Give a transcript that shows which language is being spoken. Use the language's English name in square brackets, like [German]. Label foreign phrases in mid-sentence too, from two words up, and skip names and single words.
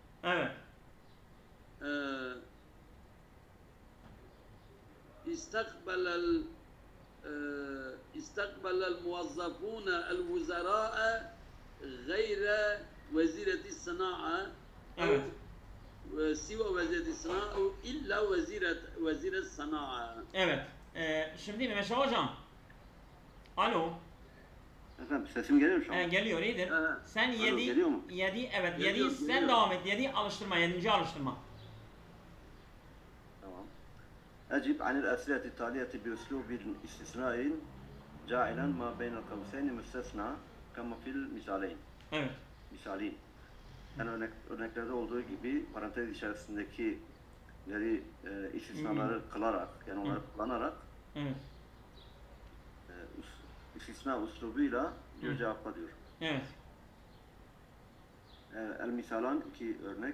[Arabic] استقبل الموظفون الوزراء غير وزيرة الصناعة أو سوى وزيرة الصناعة أو إلا وزير الصناعة. [Turkish] Evet. Şimdi Mehmet Hocam. Alo. Efendim sesim geliyor mu şu an? Geliyor, iyidir. Sen Alo, geliyor mu? 7 evet, Geliyor, 7 sen geliyor. devam et. 7 alıştırma, 7. alıştırma. Tamam. [Arabic] أجب عن الأسئلة التالية بأسلوب استثناء جاعلا ما بين القوسين مستثنى كما في المثالين. [Turkish] Evet. Misali. Yani örneklerde olduğu gibi parantez içerisindekileri istisnaları kılarak, yani onları kullanarak Evet. istisna uslubuyla diyor cevapla diyor. Evet. [Arabic] المثالان [Turkish] iki örnek.